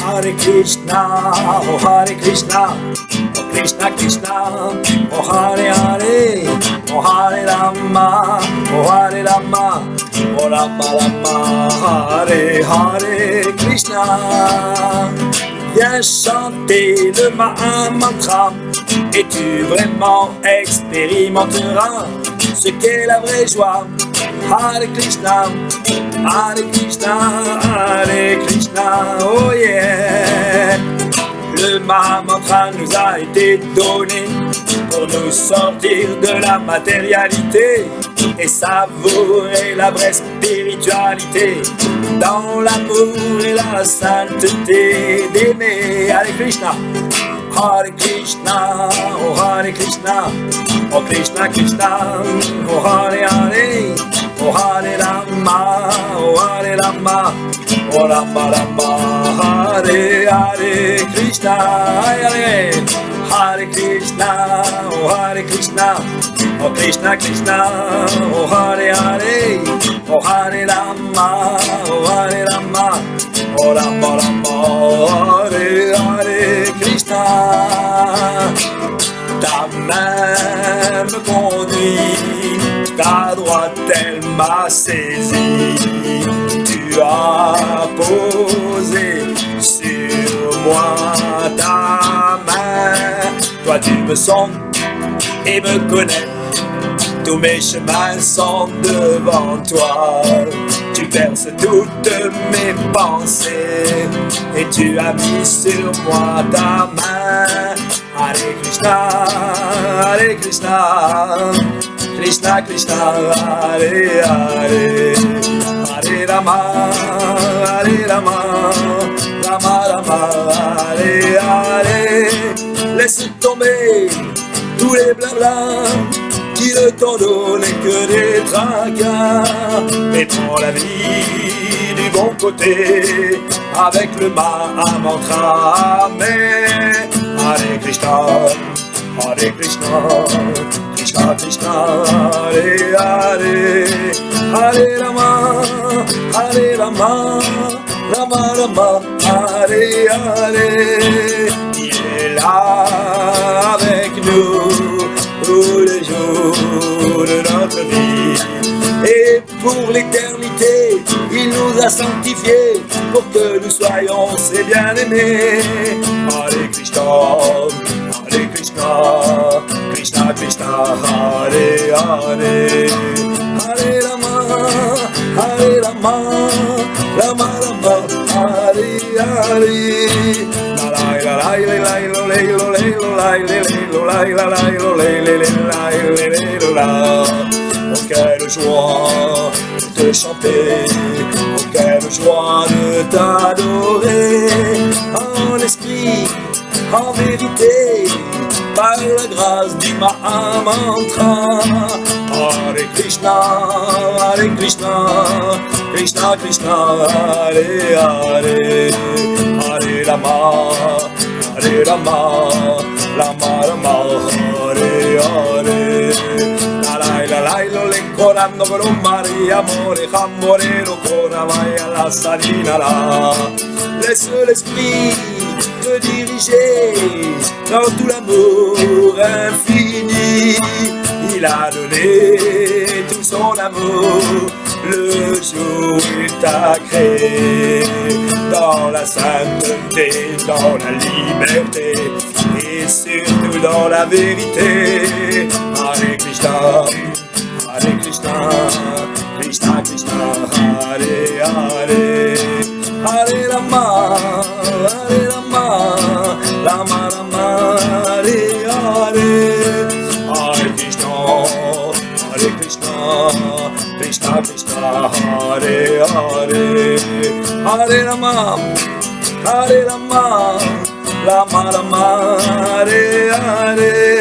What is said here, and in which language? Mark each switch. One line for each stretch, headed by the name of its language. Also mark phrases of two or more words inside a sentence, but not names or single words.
Sanskrit: Hare Krishna, oh Hare Krishna, oh Krishna Krishna, oh Hare Hare, oh Hare Rama, oh Hare Rama, oh Rama Rama, Hare Hare Krishna.
French: Viens chanter le Mahamantra et tu vraiment expérimenteras ce qu'est la vraie joie.
Sanskrit: Hare Krishna, Hare Krishna, Hare Krishna,
English: oh yeah.
French: Le Mahamantra nous a été donné pour nous sortir de la matérialité et savourer la vraie spiritualité dans l'amour et la sainteté d'aimer.
Sanskrit: Hare Krishna, Hare Krishna, oh Hare Krishna, oh Krishna Krishna, oh Hare Hare, oh Hare Rama, oh Hare Rama, oh Rama Rama, Hare Hare Krishna, Hare Hare Krishna, oh Hare Krishna, oh Krishna Krishna, oh Hare Hare, oh Hare Rama, oh Hare Rama, oh Rama Rama, Hare Hare Krishna.
French: Ta main me conduit, ta droite elle m'a saisi. Tu as posé sur moi ta main. Toi tu me sens et me connais. Tous mes chemins sont devant toi. Tu perces toutes mes pensées et tu as mis sur moi ta main.
Sanskrit: Hare Krishna, Hare Krishna, Krishna Krishna, Hare Hare, Hare Rama, Hare Rama, Rama Rama, Hare Hare.
French: Laisse tomber tous les blablas qui ne t'ont donné que des tracas, et prends la vie du bon côté avec le Mahamantra. Amen.
Sanskrit: Hare Krishna, Hare Krishna, Krishna Krishna, Hare Hare, Hare Rama, Hare Rama, Rama Rama, Hare Hare.
French: Il est là avec nous tous les jours de notre vie, et pour l'éternité il nous a sanctifiés pour que nous soyons ses bien-aimés.
Sanskrit: Hare Krishna, Hare Krishna, Krishna Krishna, Hare Hare, Hare Rama, Hare Rama, Rama Rama, Hare Hare.
French: Oh quelle joie de te chanter, oh quelle joie de t'adorer, en esprit, en vérité, par la grâce du Mahamantra.
Sanskrit: Hare Krishna, Hare Krishna, Krishna Krishna, Hare Hare, Hare Rama, Hare Rama, Rama Rama, Hare Hare. La la lo le corando per un mare amore, jamborero con vaya la salina là.
French: Laisse l'esprit te diriger dans tout l'amour infini. Il a donné tout son amour le jour où il t'a créé, dans la sainteté, dans la liberté et surtout dans la vérité.
Sanskrit: Hare Krishna, Hare Krishna, Krishna Krishna, Hare Hare, Hare Rama, Hare Rama, Rama Rama, Hare Hare. Hare Krishna, Hare Krishna, Krishna Krishna, Hare Hare, Hare Rama, Hare Rama, Rama Rama, Hare Hare.